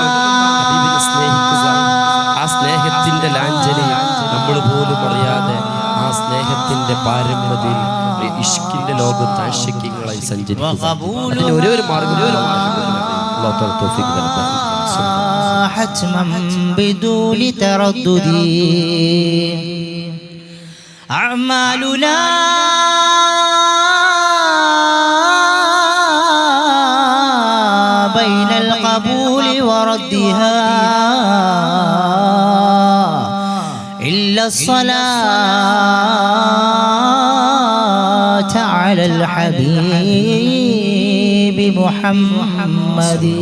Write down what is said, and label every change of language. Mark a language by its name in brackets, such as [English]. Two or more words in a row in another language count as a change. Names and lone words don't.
[Malayalam] ഹബീബിനെ സ്നേഹിക്കുക. ആ സ്നേഹത്തിന്റെ ലാഞ്ചനയിൽ നമ്മൾ പോലും അറിയാതെ ആ സ്നേഹത്തിന്റെ പാരമ്യതയിൽ ഇഷ്കിന്റെ ലോകത്ത് ആശിക്യങ്ങളായി സഞ്ചരിക്കുക. അതിന് ഒരേ ഒരു മാർഗം. അല്ലാഹു തൗഫീഖ് തരട്ടെ. [Arabic] حتما بدون تردد أعمالنا بين القبول وردها إلا الصلاة على الحبيب محمد.